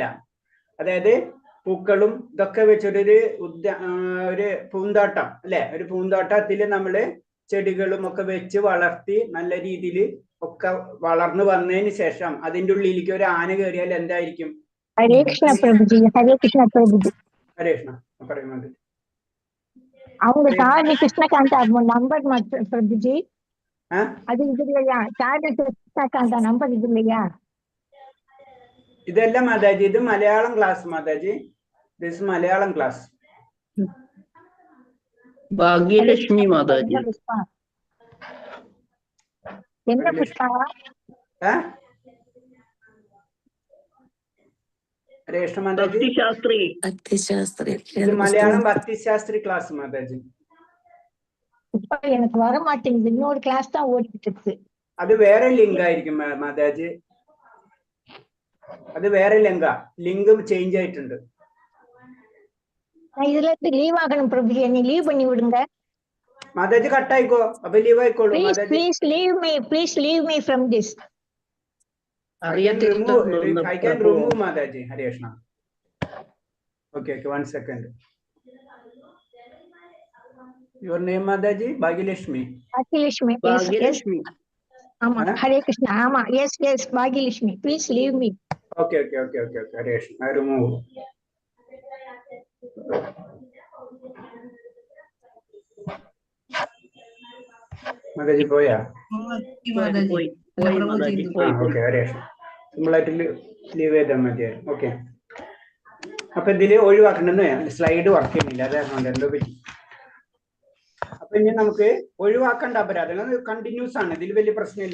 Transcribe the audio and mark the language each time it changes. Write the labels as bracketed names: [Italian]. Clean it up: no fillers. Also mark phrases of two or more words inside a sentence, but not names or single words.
[Malayalam] അതായത് പൂക്കളും ഇതൊക്കെ വെച്ചൊരു ഒരു പൂന്തോട്ടം അല്ലെ, ഒരു പൂന്തോട്ടത്തിൽ നമ്മള് ചെടികളും ഒക്കെ വെച്ച് വളർത്തി നല്ല രീതിയിൽ ഒക്കെ വളർന്നു വന്നതിന് ശേഷം അതിന്റെ ഉള്ളിലേക്ക് ഒരു ആന കയറിയാൽ എന്തായിരിക്കും? ഹരേ കൃഷ്ണ പ്രഭുജി. ഹരേ കൃഷ്ണ പ്രഭുജി. ഹരേ കൃഷ്ണ പറയുന്നത് [Tamil] அவங்க சாமி கிருஷ்ணகாந்த நம்பர் பிரபுஜி, அது இது இல்லையா? சாமி கிருஷ்ணகாந்த நம்பர் இது இல்லையா? [Malayalam] ഇതല്ല മാതാജി, ഇത് മലയാളം ക്ലാസ് മാതാജി. [English] this Malayalam class. [Malayalam] ഭാഗ്യലക്ഷ്മി മാതാജി. [Tamil] என்ன புஷ்பா? [Malayalam] ഹരേ കൃഷ്ണ മാതാജി. ഇത് മലയാളം ഭക്തിശാസ്ത്രി ക്ലാസ് മാതാജി. [Tamil] இப்ப எனக்கு வர மாட்டேங்குது, இன்னொரு கிளாஸ் தான் ஓடிட்டு இருக்கு. [Malayalam] അത് വേറെ ലിങ്ക് ആയിരിക്കും മാതാജി. അത് വേറെ [English] link change [Malayalam] ആയിട്ടുണ്ട്. ഇതിലേക്ക് ലീവ് ആക്കണം പ്രഭുജി, എന്നെ ലീവ് [Tamil] பண்ணி விடுங்க. [Malayalam] മാതാജി കട്ടായിക്കോ, അപ്പൊ ലീവ് ആയിക്കോളൂ. [English] Please leave me from this. I can remove Mataji. Hare Krishna. Okay, 1 second. Your name, Mataji? Bhagilashmi. Bhagilashmi. Bhagilashmi. Ama. Hare Krishna. Ama. Yes, Bhagilashmi. Please leave me. Okay. Hare Krishna. I remove. Mataji പോയാ? [Malayalam] പോയി. ഓക്കെ, Hare Krishna. സിമ്പിളായിട്ട് ലീവ് ചെയ്താൽ മതിയായിരുന്നു. ഓക്കെ, അപ്പൊ ഇതില് ഒഴിവാക്കണമെന്ന് [English] slide work [Malayalam] ചെയ്യുന്നില്ല, അതായത് എന്തോ പറ്റി. അപ്പൊ ഇനി നമുക്ക് ഒഴിവാക്കേണ്ട അപരാധങ്ങൾ കണ്ടിന്യൂസ് ആണ്, ഇതിൽ വലിയ പ്രശ്നമില്ല.